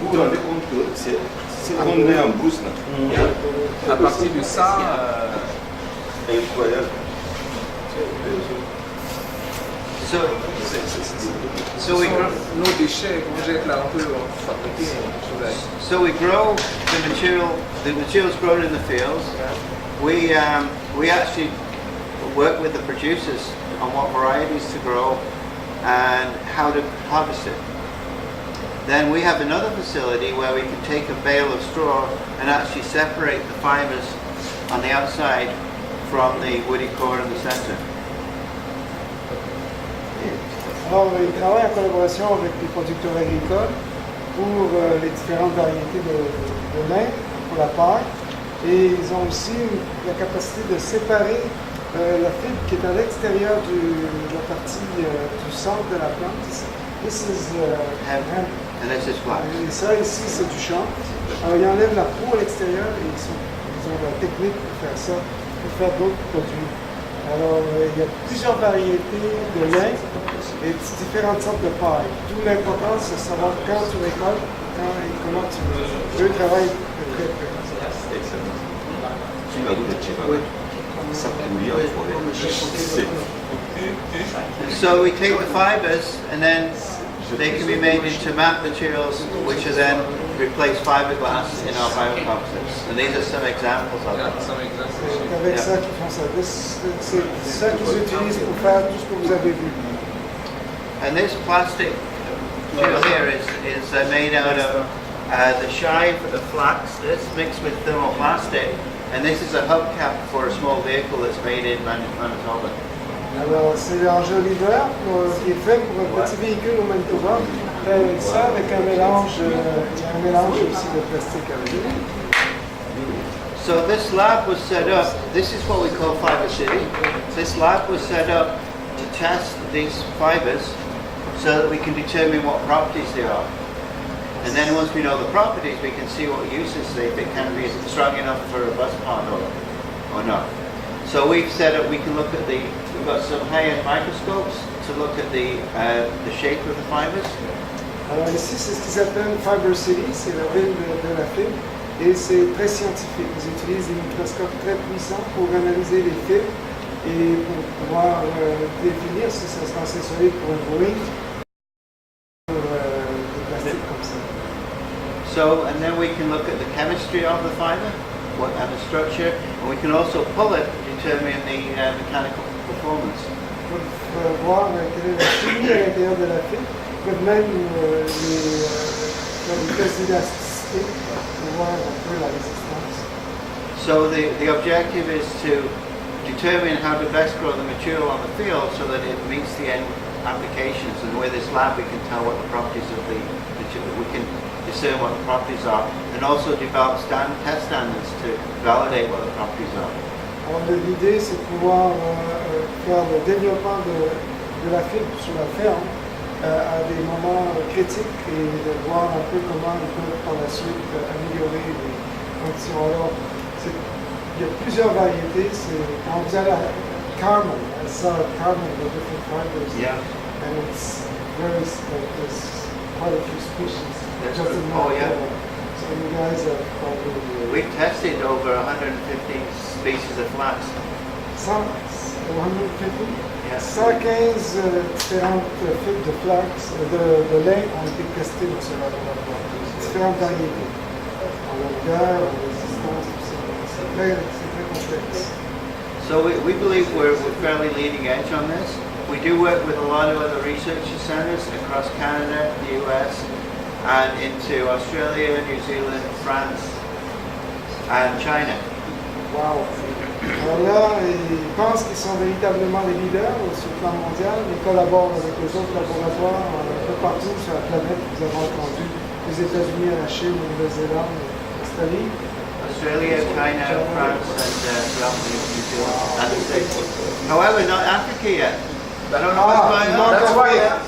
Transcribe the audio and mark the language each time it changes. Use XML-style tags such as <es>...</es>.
<fr>Vous vous rendez compte que c'est qu'on est en brousse là. À partir de ça, Incroyable.</fr> <en>So we grow.</en> <fr>nos déchets qu'on jette là, on peut fabriquer.</fr> <en>So we grow the material. The material's grown in the fields. We actually work with the producers on what varieties to grow and how to harvest it. Then we have another facility where we can take a bale of straw and actually separate the fibers on the outside from the woody core in the center.</en> <fr>Alors, ils travaillent en collaboration avec les producteurs agricoles pour les différentes variétés de lin pour la paille. Et ils ont aussi la capacité de séparer la fibre qui est à l'extérieur de la partie du centre de la plante.</fr> <en>This is hemp. And this is flax.</en> <fr>Et ça ici c'est du champ. Alors ils enlèvent la peau à l'extérieur et ils ont la technique pour faire ça, pour faire d'autres produits. Alors il y a plusieurs variétés de lin et différentes sortes de paille. Tout l'important c'est de savoir quand tu récoltes, comment tu veux. Eux travaillent de très près. Excellent. Tu vas goûter, tu vas. Ça pourrit en forêt.</fr> <en>So we take the fibers and then they can be made into mat materials which are then replace fiberglass in our biocomposites. And these are some examples of them.</en> <fr>C'est avec ça qu'ils font ça. C'est ça qu'ils utilisent pour faire tout ce que vous avez vu.</fr> <en>And this plastic material here is made out of the shive of flax. This mixed with thermoplastic. And this is a hubcap for a small vehicle that's made in Manitoba.</en> <fr>Alors, c'est l'enjoliveur qui est fait pour un petit véhicule au Manitoba. Fait avec ça, avec un mélange, il y a un mélange aussi de plastique avec.</fr> <en>So this lab was set up, this is what we call Fiber City. This lab was set up to test these fibers so that we can determine what properties they are. And then once we know the properties, we can see what uses they can be strong enough for a bus pond or not. So we've set up, we can look at we've got some high-end microscopes to look at the shape of the fibers.</en> <fr>Alors ici, c'est ce qu'ils appellent Fiber City, c'est la ville de la fibre, et c'est très scientifique. Ils utilisent des microscopes très puissants pour analyser les fibres et pour pouvoir définir si ça sera assez solide pour un Boeing, pour des plastiques comme ça.</fr> <en>So, and then we can look at the chemistry of the fiber and the structure, and we can also pull it to determine the mechanical performance.</en> <fr>Pour voir quelle est la chimie à l'intérieur de la fibre, peuvent même faire des tests d'élasticité pour voir un peu la résistance.</fr> <en>So the objective is to determine how to best grow the material on the field so that it meets the end applications. And with this lab we can tell what the properties of the material, we can discern what the properties are, and also develop test standards to validate what the properties are.</en> <fr>Alors l'idée c'est de pouvoir faire le développement de la fibre sur la ferme à des moments critiques et de voir un peu comment ils peuvent par la suite améliorer les conditions. Alors, il y a plusieurs variétés. Quand vous allez à Carmel,</fr> <en>I saw Carmel with different fibers. Yeah. And it's very, there's quite a few species. That's Just good. in Oh, North yeah. Carolina. So you guys have probably... We've tested over 150 species of flax. 150? Yeah.</en> <fr>115 différentes fibres de flax, de lin ont été testées dans ce laboratoire. Différentes variétés. En longueur, en résistance, tout ça. C'est très complexe.</fr> <en>So we believe we're fairly leading edge on this. We do work with a lot of other research centres across Canada, the US, and into Australia, New Zealand, France, and China. Wow.</en> <fr>Alors là, ils pensent qu'ils sont véritablement les leaders sur le plan mondial. Ils collaborent avec les autres laboratoires un peu partout sur la planète. Vous avez entendu les États-Unis, la Chine, la Nouvelle-Zélande, l'Australie.</fr> <en>Australia, China, France, and New Zealand, and the States. However, not Africa yet. I don't know what's going on.</en>